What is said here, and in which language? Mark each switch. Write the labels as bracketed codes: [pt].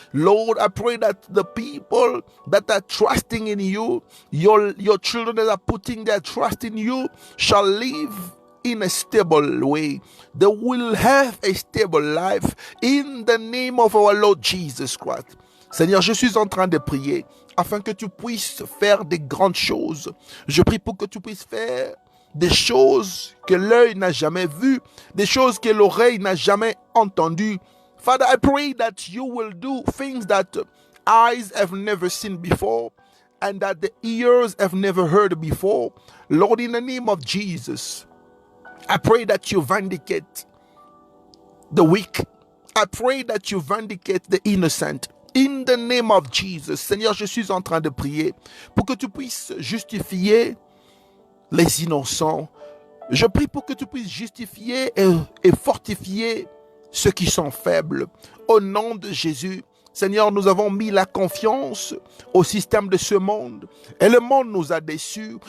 [en] Lord, I pray that the people that are trusting in you, your children that are putting their trust in you, shall live in a stable way. They will have a stable life in the name of our Lord Jesus Christ. [fr] Seigneur, je suis en train de prier afin que tu puisses faire des grandes choses. Je prie pour que tu puisses faire des choses que l'œil n'a jamais vues, des choses que l'oreille n'a jamais entendues. [en] Father, I pray that you will do things that eyes have never seen before and that the ears have never heard before. Lord, in the name of Jesus, I pray that you vindicate the weak. I pray that you vindicate the innocent. In the name of Jesus. [fr] Seigneur, je suis en train de prier pour que tu puisses justifier les innocents. Je prie pour que tu puisses justifier et fortifier ceux qui sont faibles. Au nom de Jésus, Seigneur, nous avons mis la confiance au système de ce monde et le monde nous a déçus.